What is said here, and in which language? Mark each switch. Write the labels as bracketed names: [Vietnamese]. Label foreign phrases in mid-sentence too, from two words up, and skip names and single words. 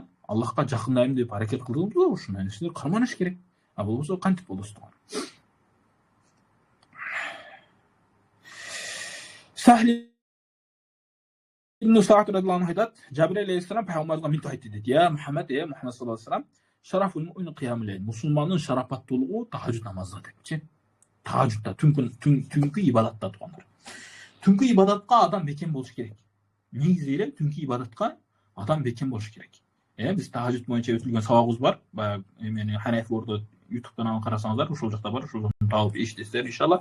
[Kyrgyz] Аллахка жакындайм деп аракет кылдыңызбы, ушундай нерселер карманыш керек. Болбосо кантип болот тууган. Сахли ибн Саъд [Arabic] رضي الله عنه [Kyrgyz] айтат, Жабир алейхиссалам пайгамбарга мынтип айтты дейт. [Arabic] يا محمد صلى الله عليه وسلم شرف المؤمن قيام الليل. [Kyrgyz] Мусулмандын шарапаттуулугу тахажжуд намазда депчи. Тахажжудда, түнкү ибадатта туугандар. Түнкү ибадатка адам бекем болуш керек. Негизи эле түнкү ибадатка адам бекем болуш керек. Биз тахажжуд боюнча өтүлгөн сабагыбыз бар. Баягы эмени Ханафи ордо YouTube'дан карасаңыздар, ошол жакта бар, ошол таап эшитесиздер иншалла.